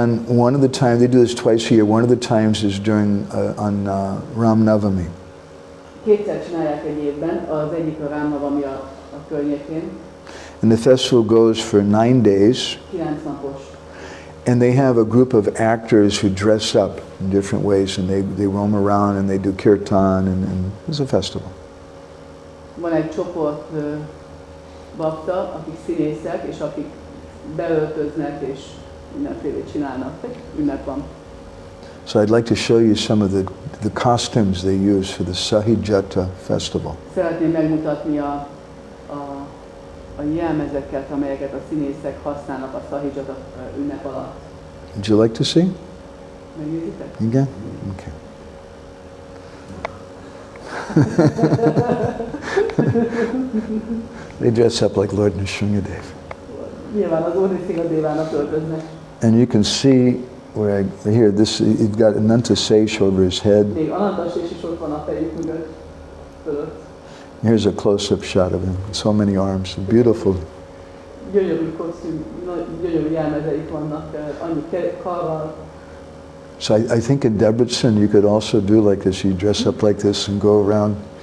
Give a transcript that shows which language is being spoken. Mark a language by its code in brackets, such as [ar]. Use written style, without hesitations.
[en] And one of the times, they do this twice a year, one of the times is during, on Ram Navami. [hu] Kétszer csinálják egy évben, az egyik a Ram Navami a környékén. [en] And the festival goes for 9 days. [hu] 9 napos. [en] And they have a group of actors who dress up in different ways, and they roam around and they do kirtan, and it's a festival. [hu] Van egy csoport bakta, akik színészek, és akik beöltöznek, és mindenfélét csinálnak. Ünnep van. [en] So I'd like to show you some of the costumes they use for the Sahi Jata festival. [hu] Szeretném megmutatni a jelmezeket, amelyeket a színészek használnak a Sahi Jata ünnep alatt. [en] Would you like to see? [hu] Megnézitek? [en] Again? Okay. They dress up like Lord Nrsimhadev. [hu] Nyilván az Úr Nrsimhadevának öltöznek. [en] And you can see where here, you've got Ananta Sesh over his head. [hu] Még Ananta Sesh is ott van a fejük mögött, fölött. [en] Here's a close-up shot of him. So many arms. Beautiful. [hu] Gyönyörű kosztüm, gyönyörű jelmezeik vannak, annyi karral. [en] So I think in Debrecen you could also do like this. You dress up like this and go around.